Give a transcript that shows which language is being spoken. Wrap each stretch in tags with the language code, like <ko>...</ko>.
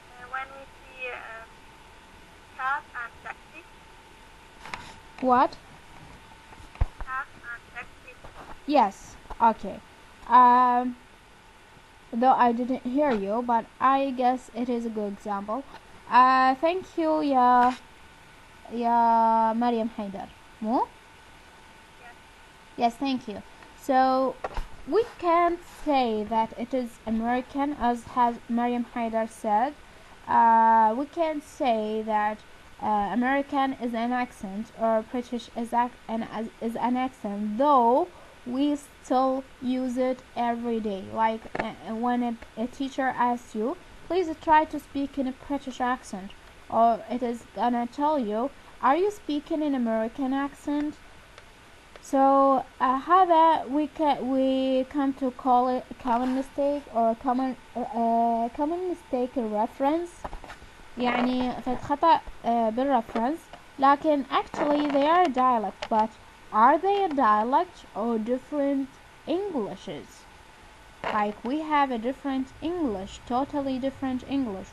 <en>When we see cab and taxi. What? Cab and taxi. Yes. Okay. Though I didn't hear you, but I guess it is a good example. Thank you, يا مريم حيدر. مو Yes, thank you. So we can't say that it is American, as has Mariam Haidar said. We can't say that American is an accent or British is an accent, though we still use it every day. Like when a teacher asks you, please try to speak in a British accent, or it is gonna tell you, are you speaking in American accent? So</en> <ar>هذا</ar> <en>we come to call it a common mistake or common mistake reference.</en> <ar>يعني فد خطأ بالreference. لكن</ar> <en>actually they are a dialect, but are they a dialect or different Englishes? Like we have a different English, totally different English.</en>